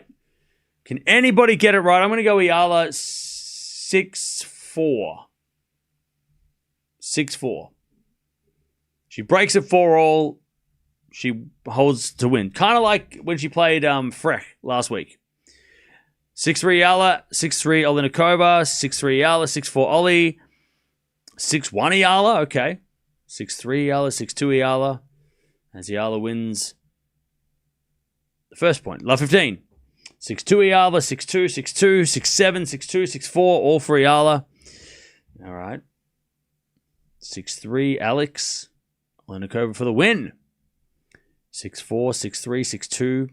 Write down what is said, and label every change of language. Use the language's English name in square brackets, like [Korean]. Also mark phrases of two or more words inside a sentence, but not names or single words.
[English] I'm going to go Eala 6-4. 6-4. She breaks it 4-all. She holds to win. Kind of like when she played Frech last week. 6-3 Eala, 6-3 Oliynykova, 6-3 Eala, 6-4 Ollie, 6-1 Eala, okay. 6-3 Eala, 6-2 Eala, as Eala wins the first point. Love 15. 6-2 Eala, 6-2, 6-2, 6-7, 6-2, 6-4, all for Eala. All right. 6-3 Alex. Oliynykova for the win. 6-4, 6-3, 6-2.